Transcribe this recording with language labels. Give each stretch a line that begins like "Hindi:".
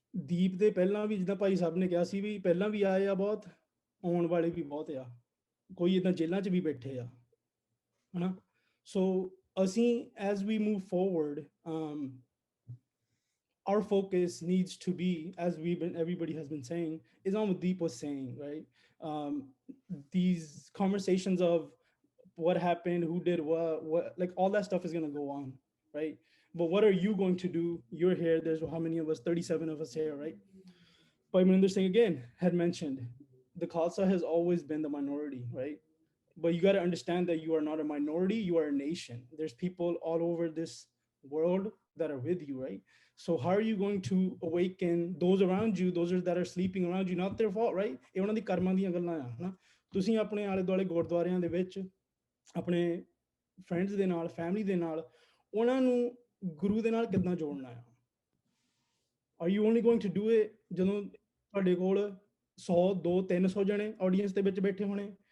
Punjabi: ਦੀਪ ਦੇ ਪਹਿਲਾਂ ਵੀ ਜਿੱਦਾਂ ਭਾਈ ਸਾਹਿਬ ਨੇ ਕਿਹਾ ਸੀ ਵੀ ਪਹਿਲਾਂ ਵੀ ਆਏ ਆ ਬਹੁਤ ਆਉਣ ਵਾਲੇ ਵੀ ਬਹੁਤ ਆ ਕੋਈ ਏਦਾਂ ਜੇਲ੍ਹਾਂ 'ਚ ਵੀ ਬੈਠੇ ਆ ਹਨਾ ਸੋ ਅਸੀਂ
English: as we move forward our focus needs to be, as everybody has been saying, is on what Deep was saying, right? These conversations of what happened, who did what, like all that stuff is going to go on, right? But what are you going to do? You're here. There's how many of us? 37 of us here, right? Bhai Maninder Singh again had mentioned the Khalsa has always been the minority, right? But you got to understand that you are not a minority. You are a nation. There's people all over this world that are with you, right? So how are you going to awaken those around you, those that are sleeping around you? Not their fault, right?
Punjabi: ਇਹ ਉਹਨਾਂ ਦੀ ਕਰਮਾਂ ਦੀਆਂ ਗੱਲਾਂ ਆ ਹਨਾ ਤੁਸੀਂ ਆਪਣੇ ਆਲੇ ਦੁਆਲੇ ਗੁਰਦੁਆਰਿਆਂ ਦੇ ਵਿੱਚ ਆਪਣੇ ਫਰੈਂਡਸ ਦੇ ਨਾਲ ਫੈਮਿਲੀ ਦੇ ਨਾਲ ਉਹਨਾਂ ਨੂੰ ਗੁਰੂ ਦੇ ਨਾਲ ਕਿੱਦਾਂ ਜੋੜਨਾ ਆ
English: are you only going to do it
Punjabi: ਜਦੋਂ ਤੁਹਾਡੇ ਕੋਲ 100 200 300 ਜਣੇ ਆਡੀਅנס ਦੇ ਵਿੱਚ ਬੈਠੇ ਹੋਣੇ